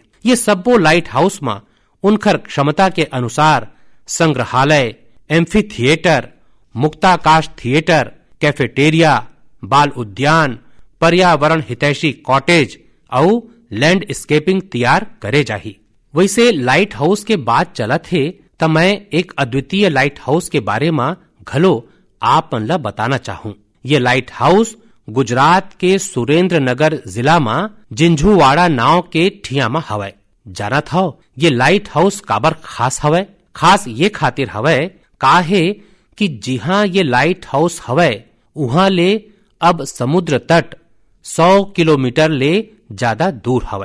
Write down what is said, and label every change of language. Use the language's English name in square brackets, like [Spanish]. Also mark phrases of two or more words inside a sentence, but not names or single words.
[Chhattisgarhi] ये सबो लाइट हाउस में उनकर क्षमता के अनुसार संग्रहालय, एम्फी थिएटर, मुक्ताकाश थिएटर, कैफेटेरिया, बाल उद्यान, पर्यावरण हितैषी कॉटेज और लैंडस्केपिंग तैयार करे जाही। वैसे लाइट हाउस के बात चलत है तो मैं एक अद्वितीय लाइट हाउस के बारे में घलो आप मन ला बताना चाहूँ। ये लाइट हाउस गुजरात के सुरेंद्र नगर जिला में जिंझुवाड़ा नाव के ठिया में हवय। जानत हव ये लाइट हाउस काबर खास हवय? खास ये खातिर हवय काहे कि जिहाँ ये लाइट हाउस हवय उहाँ ले अब समुद्र तट 100 किलोमीटर ले ज्यादा दूर हवय।